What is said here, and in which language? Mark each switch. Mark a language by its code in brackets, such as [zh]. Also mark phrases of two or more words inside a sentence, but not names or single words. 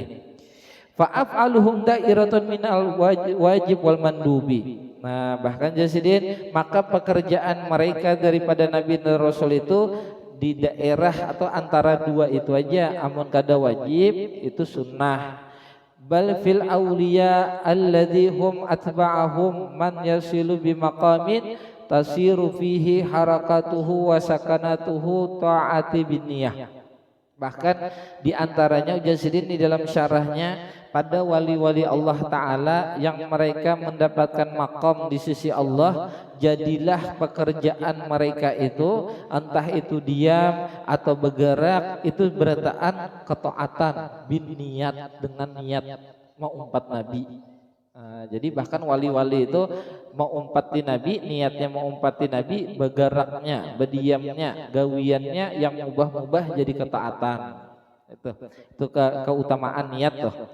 [ar] فأفعالهم دائرة من الواجب والمندوب. [bjn] Nah, bahkan jasidin, maka pekerjaan mereka daripada Nabi dan Rasul itu di daerah atau antara dua itu aja. Amun kada wajib itu sunnah. [ar] بل في الأولياء الذين هم أتباعهم من يصل بمقام تصير فيه حركاته وسكناته طاعات بالنية. [bjn] Bahkan diantaranya Jasidin di dalam syarahnya, pada wali-wali Allah Ta'ala yang mereka mendapatkan maqam di sisi Allah, jadilah pekerjaan mereka itu, entah itu diam atau bergerak, itu berataan ketaatan bin niat, dengan niat mau umpat Nabi. Jadi bahkan wali-wali itu mau umpati Nabi, niatnya mau umpati Nabi, bergeraknya, berdiamnya, gawiannya yang mubah-mubah jadi ketaatan. Itu keutamaan niat tuh.